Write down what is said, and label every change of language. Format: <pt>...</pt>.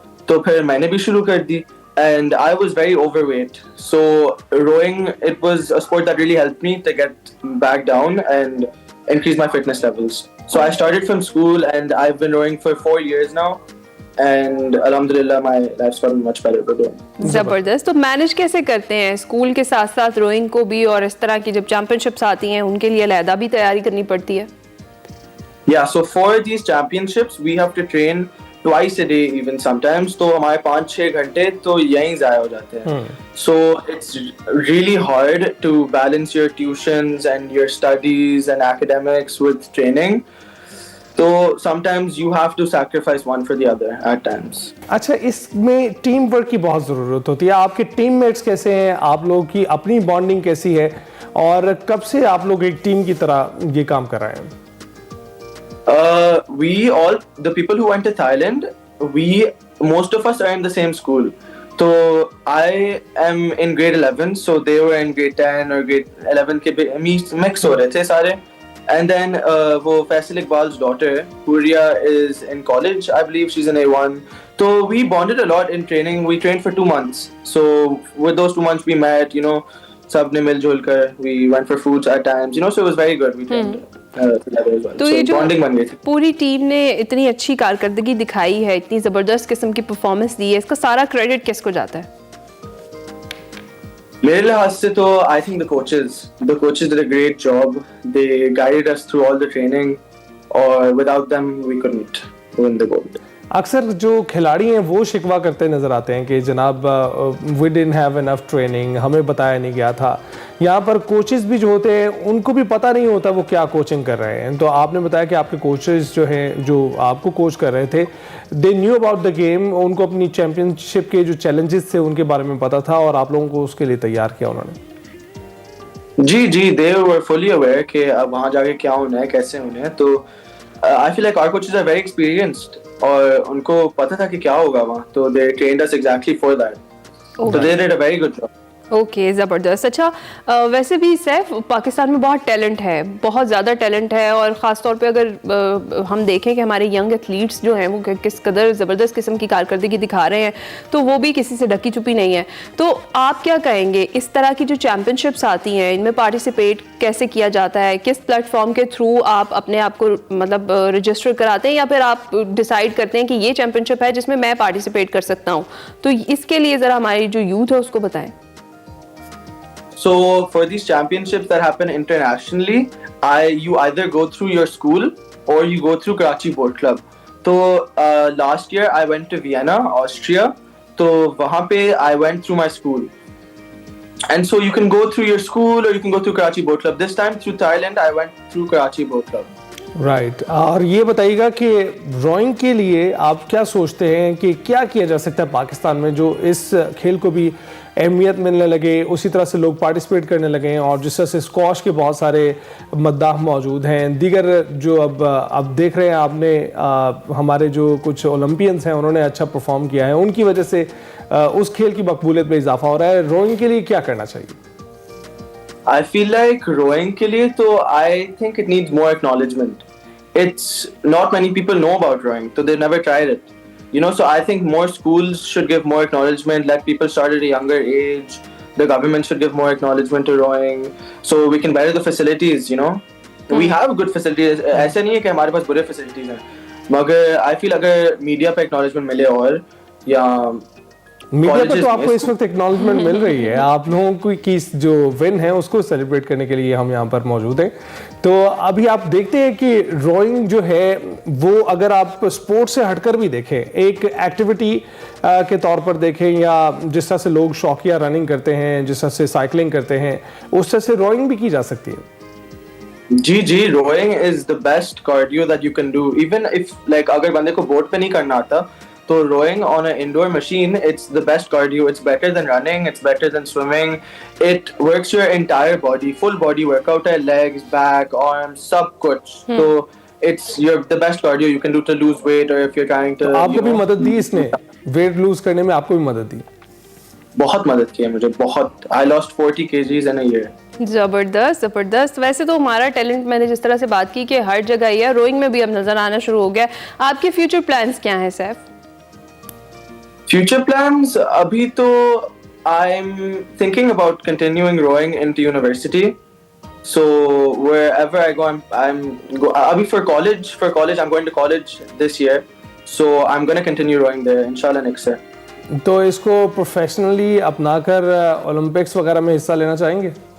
<en>So</en> <ur>phir maine bhi shuru kar di</ur> <en>and I was very overweight. So rowing, it was a sport that really helped me to get back down and increase my fitness levels. So I started from school and I've been rowing for 4 years now. And alhamdulillah my life's gotten much better for doing.</en> <ur>زبردست. تو manage کیسے کرتے ہیں school کے ساتھ ساتھ rowing کو بھی, اور اس طرح کی جب چیمپئن شپس آتی ہیں ان کے لیے علیحدہ بھی تیاری کرنی پڑتی ہے؟</ur> <en>Yeah, so for these championships we have to train twice a day even sometimes.</en> <ur>تو ہمارے 5-6 گھنٹے تو یہیں ضائع ہو جاتے ہیں.</ur> <en>So it's really hard to balance your tuitions and your studies and academics with training. تو sometimes you have to sacrifice one for the other at times.</en> <ur>اچھا, اس میں ٹیم ورک کی بہت ضرورت ہوتی ہے. آپ کے ٹیم میٹس کیسے ہیں, آپ لوگوں کی اپنی بانڈنگ کیسی ہے, اور کب سے آپ لوگ ایک ٹیم کی طرح یہ کام کر رہے ہیں؟</ur> <en>We all, the people who went to Thailand, most of us are in the same school. So I am in grade 11, so they were in grade 10 or grade 11</en> <ur>کے mix ہو رہے تھے سارے.</ur> <en>And then Faisal Iqbal's daughter, Huria, is in college. I believe she's in A1. So we bonded a lot in training. We trained for 2 months. So with those 2 months we met,</en> <ur>sab ne mil jul kar.</ur> <en>We went for foods at times, so it was very good. We trained together as well.</en> <ur>تو یہ جو bonding بن گئی تھی. پوری team نے اتنی اچھی کارکردگی دکھائی ہے, اتنی زبردست قسم کی پرفارمنس دی ہے, اس کا سارا کریڈٹ کس کو جاتا ہے؟ میرے لحاظ سے تو</ur> <en>I think the coaches did a great job. They guided us through all the training, or without them we couldn't win the gold.</en> <ur>اکثر جو کھلاڑی ہیں وہ شکوہ کرتے نظر آتے ہیں کہ جناب</ur> <en>we didn't have enough training,</en> <ur>ہمیں بتایا نہیں گیا تھا. یہاں پر کوچز بھی جو ہوتے ہیں ان کو بھی پتہ نہیں ہوتا وہ کیا کوچنگ کر رہے ہیں. تو آپ نے بتایا کہ آپ کے کوچز جو ہیں جو آپ کو کوچ کر رہے تھے</ur> <en>they knew about the game,</en> <ur>ان کو اپنی چیمپئن شپ کے جو چیلنجز تھے ان کے بارے میں پتہ تھا اور آپ لوگوں کو اس کے لیے تیار کیا انہوں نے. جی</ur> <en>they were fully aware</en> <ur>کہ اب وہاں جا کے کیا ہونا ہے، کیسے ہونا ہے.</ur> <en>تو I feel like our coaches are very experienced</en> <ur>اور ان کو پتہ تھا کہ کیا ہوگا وہاں، تو</ur> <en>they trained us exactly for that. So they did a very good job.</en> <ur>Okay زبردست. اچھا ویسے بھی سیف پاکستان میں بہت ٹیلنٹ ہے، بہت زیادہ ٹیلنٹ ہے، اور خاص طور پہ اگر ہم دیکھیں کہ ہمارے ینگ ایتھلیٹس جو ہیں وہ کس قدر زبردست قسم کی کارکردگی دکھا رہے ہیں، تو وہ بھی کسی سے ڈھکی چھپی نہیں ہے. تو آپ کیا کہیں گے اس طرح کی جو چیمپئن شپس آتی ہیں ان میں پارٹیسپیٹ کیسے کیا جاتا ہے؟ کس پلیٹ فارم کے تھرو آپ اپنے آپ کو مطلب رجسٹر کراتے ہیں، یا پھر آپ ڈیسائیڈ کرتے ہیں کہ یہ چیمپئن شپ ہے جس میں میں پارٹیسپیٹ کر سکتا ہوں؟ تو اس کے لیے ذرا ہماری جو یوتھ ہے اس کو بتائیں.</ur> <en>So for these championships that happen internationally, you either go through your school or you go through Karachi Boat Club. So last year I went to Vienna, Austria. So</en> <ur>wahan pe</ur> <en>I went through my school. And so you can go through your school or you can go through Karachi Boat Club. This time through Thailand I went through Karachi Boat Club.</en> <ur>Right. اور یہ بتائیے گا کہ rowing کے لیے آپ کیا سوچتے ہیں کہ کیا کیا جا سکتا ہے پاکستان میں جو اس کھیل کو بھی اہمیت ملنے لگے، اسی طرح سے لوگ پارٹیسپیٹ کرنے لگے ہیں، اور جس طرح سے اسکواش کے بہت سارے مداح موجود ہیں، دیگر جو اب دیکھ رہے ہیں آپ نے ہمارے جو کچھ اولمپئنس ہیں انہوں نے اچھا پرفارم کیا ہے، ان کی وجہ سے اس کھیل کی مقبولیت میں اضافہ ہو رہا ہے. روئنگ کے لیے کیا کرنا چاہیے؟</ur> <en>I feel like rowing</en> <ur>ke liye to</ur> <en>I think it needs more acknowledgement. It's not many people know about rowing, so they've never tried it. You know, so I think more schools should give more acknowledgement, let people start at a younger age. The government should give more acknowledgement to rowing, so we can better the facilities, you know. We have good facilities.</en> <ur>ایسا نہیں ہے کہ ہمارے پاس برے facilities ہیں، مگر</ur> <en>I feel</en> <ur>اگر media پہ acknowledgement ملے اور یا میڈیا پہ تو آپ کو اس وقت ایکنالجمنٹ مل رہی ہے، آپ لوگوں کی جو ون ہے اس کو سیلیبریٹ کرنے کے لیے ہم یہاں پر موجود ہیں. تو ابھی آپ دیکھتے ہیں کہ روئنگ جو ہے وہ اگر آپ اسپورٹ سے ہٹ کر بھی دیکھیں، ایک ایکٹیویٹی کے طور پر دیکھیں، یا جس طرح سے لوگ شوقیہ رننگ کرتے ہیں، جس طرح سے سائیکلنگ کرتے ہیں، اس طرح سے روئنگ بھی کی جا سکتی ہے.</ur> <en>جی rowing is the best cardio that you can do. Even if like</en> <ur>اگر بندے کو بوٹ پہ نہیں کرنا آتا تو</ur> <en>rowing on an indoor machine, it's the best cardio. It's better than running, it's better than swimming. It works your entire body, full body workout hai, legs, back, arms,</en> <ur>sab kuch.</ur> <en>So it's the best cardio you can do to lose weight, or if you're trying to.</en> <ur>آپ کو بھی مدد دی اس نے weight lose کرنے میں؟ آپ کو بھی مدد دی؟ بہت مدد کی ہے مجھے، بہت.</ur> <en>I lost 40 kgs in a year.</en> <ur>زبردست زبردست. ویسے تو ہمارا ٹیلنٹ میں نے جس طرح سے بات کی کہ ہر جگہ ہی ہے، روئنگ میں بھی اب نظر آنا شروع ہو گیا. آپ کے فیوچر پلانس کیا ہیں safe?</ur> <en>Future plans,</en> <ur>abhi to</ur> <en>I'm thinking about continuing rowing into university. So wherever I go, abhi for college I'm going to college this year. So I'm going to continue rowing there inshallah next year.</en> <ur>تو اس کو professionally اپنا کر Olympics وغیرہ میں حصہ لینا چاہیں گے؟</ur>